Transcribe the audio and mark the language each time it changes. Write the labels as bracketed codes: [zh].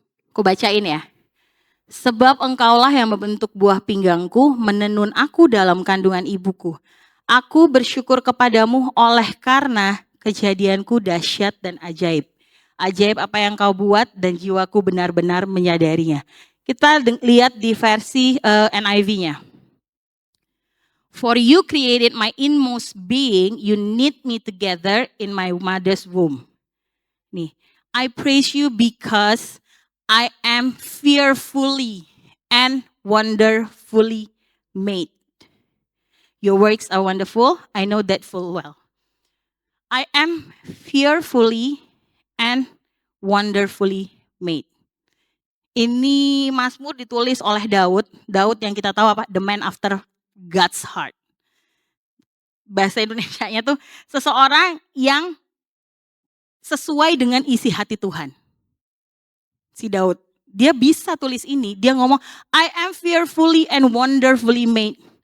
[id] Aku bacain ya. Sebab engkaulah yang membentuk buah pinggangku, menenun aku dalam kandungan ibuku. Aku bersyukur kepadamu oleh karena kejadianku dahsyat dan ajaib. Ajaib apa yang kau buat dan jiwaku benar-benar menyadarinya. Kita lihat di versi NIV-nya. [en] For you created my inmost being, you knit me together in my mother's womb. Nih, I praise you because I am fearfully and wonderfully made. Your works are wonderful, I know that full well. I am fearfully and wonderfully made. [id] Ini Mazmur ditulis oleh Daud. Daud yang kita tahu apa? [en] The man after God's heart. [id] Bahasa Indonesianya tuh seseorang yang sesuai dengan isi hati Tuhan. Si Daud, dia bisa tulis ini, dia ngomong, [en] I am fearfully and wonderfully made.